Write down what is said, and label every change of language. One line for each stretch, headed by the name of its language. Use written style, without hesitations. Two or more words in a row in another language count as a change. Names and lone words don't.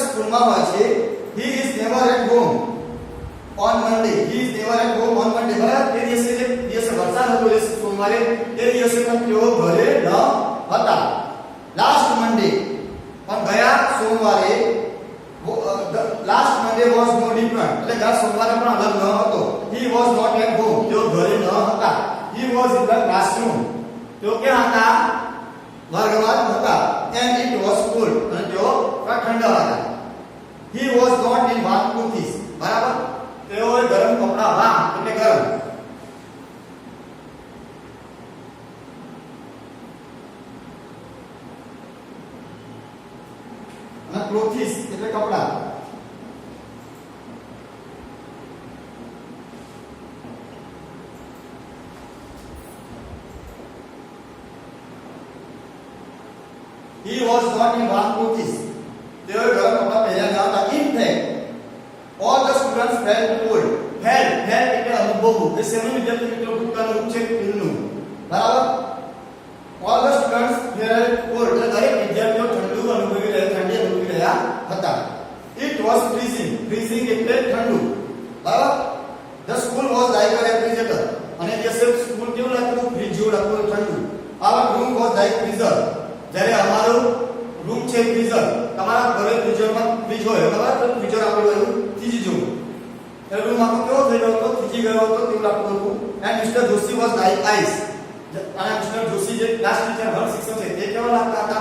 Gujarati: સ્કૂલમાં હોય છે
English: he is never at home on Monday. He is never at home on Monday.
Gujarati: બરાબર તે દિવસે વરસાદ હતો એ સોમવારે તે દિવસે પણ તેઓ ઘરે ન હતા.
English: last Monday
Gujarati: પણ ગયા સોમવારે
English: last Monday was no different
Gujarati: એટલે ગયા સોમવારે પણ અલગ ન હતો.
English: he was not at home
Gujarati: તેઓ ઘરે ન હતા.
English: he was in the classroom
Gujarati: તેઓ ક્યાં હતા? વર્ગમાં હતા.
English: and it was cold
Gujarati: અને તેઓ ઠંડા હતા.
English: he was not in warm clothes
Gujarati: બરાબર તેઓએ ગરમ કપડા વામ એટલે ગરમ અને ક્લોથિસ એટલે કપડા.
English: he was not in warm clothes
Gujarati: તેઓએ ગરમ કપડા પહેર્યા ન હતા.
English: in fact all the students felt cold.
Gujarati: felt એટલે અનુભવવું એ શેનું વિદ્યાર્થી મિત્રો ભૂતકાળનું રૂપ છે ફીલનું બરાબર.
English: all the students felt cold
Gujarati: એટલે દરેક વિદ્યાર્થીઓ ઠંડુ અનુભવી રહ્યા ઠંડી અનુભવી રહ્યા હતા.
English: it was freezing
Gujarati: એટલે ઠંડુ બરાબર.
English: the school was like a refrigerator
Gujarati: અને જે સ્કૂલ કેવું લાગતું ફ્રીજ જેવું લાગતું ઠંડુ.
English: our room was like freezer
Gujarati: જ્યારે અમારો રૂમ છે ફ્રીઝર. તમારા ઘરે ફ્રીઝરમાં ફ્રીજ હોય બરાબર તો ફ્રીઝર આપણું એવું થીજી જેવું એ રૂમ આખો કેવો થઈ ગયો હતો થીજી ગયો હતો તેવું લાગતું હતું.
English: And Mister Joshi was like ice
Gujarati: અને મિસ્ટર જોશી જે
English: class teacher
Gujarati: હર શિક્ષક છે તે કેવા લાગતા હતા?